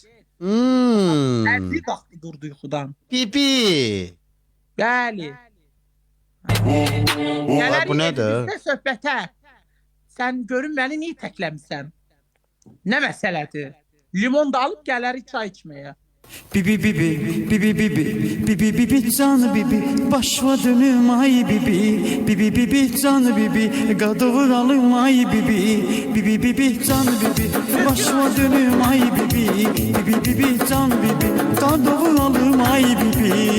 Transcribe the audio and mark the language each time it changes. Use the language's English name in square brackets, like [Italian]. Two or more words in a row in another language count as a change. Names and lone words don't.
[Azerbaijani] Ərzi qalxdı durdu yuxudan. Bibi. Bəli. Bu nədir? Gələr söhbətə. Sən görün məni niyə təkləmirsən? Nə məsələdir? Limon da alıb gələrik çay içməyə. Bibi bibi bibi bibi bibi bibi canı bibi başva dönüm ay bibi bibi bibi canı bibi qadovuralım ay bibi bibi bibi canı bibi başva dönüm ay bibi bibi bibi canı bibi qadovuralım ay bibi.